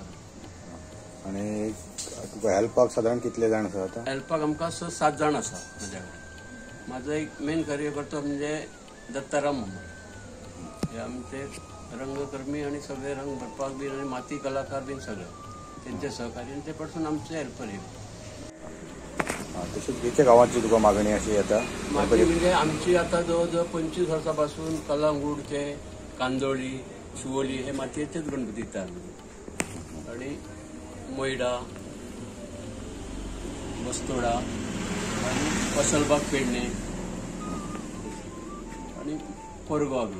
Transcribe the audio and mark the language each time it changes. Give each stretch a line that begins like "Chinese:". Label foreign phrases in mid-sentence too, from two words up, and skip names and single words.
Konkani: आणि तुका हेल्पाक साधारण कितले जाण आसा आता? हेल्पाक आमकां 6-7 जाण आसा माझ्या कडेन. माझो एक मेन कार्यकर्तो म्हणजे दत्ताराम मोहम्मद. हे आमचे रंगकर्मी आणि सगळे रंग भरपाक बीन आणि माती कलाकार बीन सगळे त्यांचे सहकारी आणि ते पासून आमचे हेल्पर हे. तसेच किती गावांची तुका मागणी अशी आता? मागणी म्हणजे आमची आता जवळजवळ 25 वर्सांपासून कलंगूटचे, कांदोळी, शिवोली हे मातयेचेच गणपती येतात आणि मोयडा, बस्तोडा आणि पसलबाग पेडणे आणि कोरगाव बी